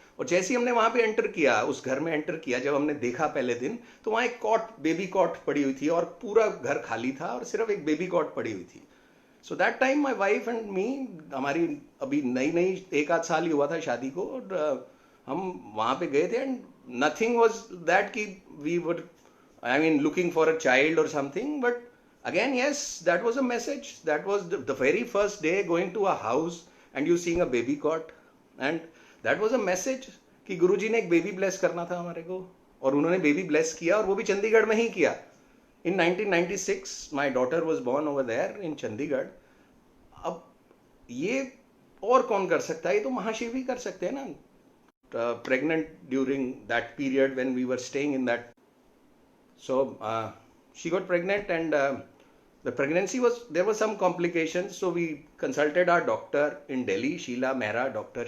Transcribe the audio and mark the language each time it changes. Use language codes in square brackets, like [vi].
[hi] और जैसे ही हमने वहां पे एंटर किया, उस घर में एंटर किया, जब हमने देखा पहले दिन, तो वहां एक कॉट, बेबी कॉट पड़ी हुई थी, और पूरा घर खाली था, और सिर्फ एक बेबी कॉट पड़ी हुई थी. [en] so that time my wife and me, [hi] हमारी अभी नई 1 आध साल ही हुआ था शादी को, और हम वहां पे गए थे. [en] And nothing was that कि we were, I mean, looking for a child और something. But again, yes, that was a message. That was the very first day going to a house and you seeing a baby cot, and that was a message [hi] कि गुरुजी ने एक baby bless करना था हमारे को, और उन्होंने baby bless किया, और वो भी चंडीगढ़ में ही किया. [en] In 1996 my daughter was born over there in Chandigarh. [hi] अब ये और कौन कर सकता है? ये तो महाशिव ही कर सकते हैं ना. [en] Pregnant during that period when we were staying in that. So she got pregnant, and the pregnancy was, there were some complications. So we consulted our doctor in Delhi, Dr.